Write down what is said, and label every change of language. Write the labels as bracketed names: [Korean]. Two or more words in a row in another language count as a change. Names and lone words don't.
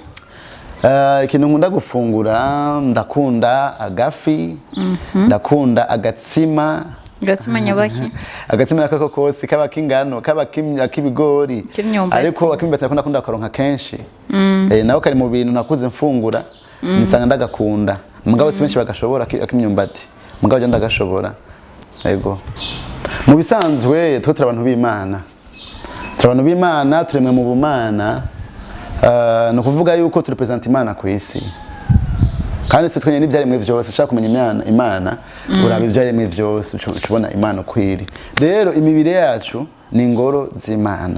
[Rundi] ikintu nkunda gufungura ndakunda agafi ndakunda agatsima nyabaki agatsima nakako kose kaba kingano kaba kibigori ariko akimbatse nakunda karonka kenshi naho kari mu bintu nakuze mfungura nisanga ndagakunda mugabo si benshi bagashobora akimyumbati mugabo je ndagashobora yego mu bisanzwe twe turabantu b'Imana turemwe mu bumana no kuvuga yuko turepresent Imana ku isi kandi twe twenye n'ibyaremwe byose ushaka kumenya Imana uraba ibyaremwe byose ucubona Imana kwiri rero imibire yacu ni ingoro z'Imana